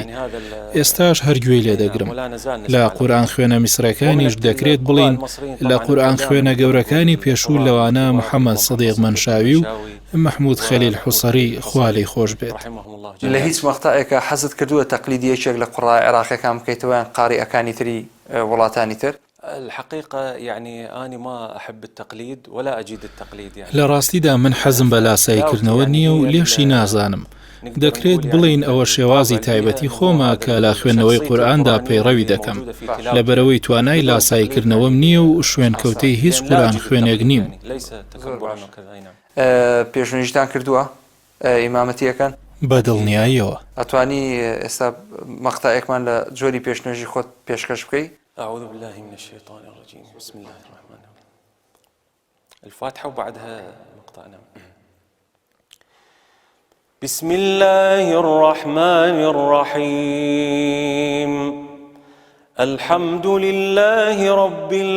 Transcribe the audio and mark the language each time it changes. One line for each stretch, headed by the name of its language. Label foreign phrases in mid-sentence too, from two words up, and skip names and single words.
Central Kurdish: ئێستاش هەر گوێی لێ دەگرم. لە قورئان خوێنە میسرەکانیش دەکرێت بڵین لە قورئان خوێنە گەورەکانی پێشوو لەوانە محەممەد سەدیق مەنشاوی و محمود خەلیل حوسەری خوا لێی خۆش بێت. لە هیچ مەقتەعێکە حەزت کردووە تەقلیدیەکێک لە قوڕای عێراقیەکان بکەیتەوە قاریئەکانی تری وڵاتانی تر؟
Arabic: الحقيقة يعني أنا ما أحب التقليد ولا أجيد التقليد يعني.
Central Kurdish: لە ڕاستیدا من حەزم بە لاساییکردنەوە نییە و لێشی نازانم. دەکرێت بڵین ئەوە شێوازی تایبەتی خۆمە کە لە خوێندنەوەی قورئاندا پەیڕەوی دەکەم. لەبەرەوەی توانای لاساییکردنەوەم نییە و شوێنکەوتەی هیچ قورئان خوێنێک نیم. پێشنیشتان کردووە ئیمامەتیەکان؟ بەدڵنیاییەوە. ئەتوانی ئێستا مەقتەعێکمان لە جۆری پێشنێژی خۆت پێشکەش بکەیت؟
Arabic: أعوذ بالله من الشيطان الرجيم بسم الله الرحمن الرحيم الفاتحة وبعدها مقطعنا. بسم الله الرحمن الرحيم الحمد لله رب